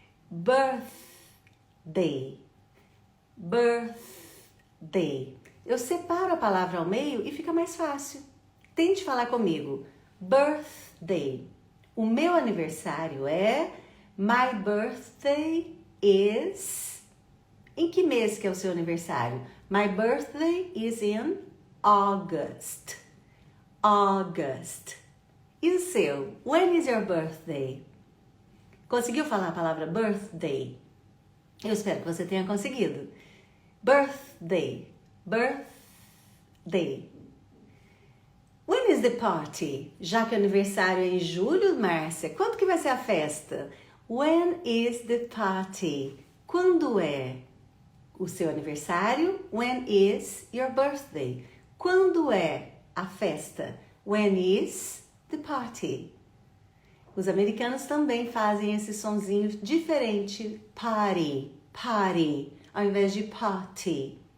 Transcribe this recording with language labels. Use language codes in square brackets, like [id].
[en] Birthday. Birthday. [pt] Eu separo a palavra ao meio e fica mais fácil. Tente falar comigo. Birthday. O meu aniversário é... [en] My birthday is... [pt] Em que mês que é o seu aniversário? [en] My birthday is in August. August. [pt] E o seu? [en] When is your birthday? [pt] Conseguiu falar a palavra birthday? Eu espero que você tenha conseguido. [en] Birthday. Birthday. When is the party? [pt] Já que o aniversário é em julho, Márcia, quando que vai ser a festa? [en] When is the party? [pt] Quando é o seu aniversário? [en] When is your birthday? [pt] Quando é a festa? [en] When is the party? [pt] Os americanos também fazem esse sonzinho diferente. Party, party, ao invés de party.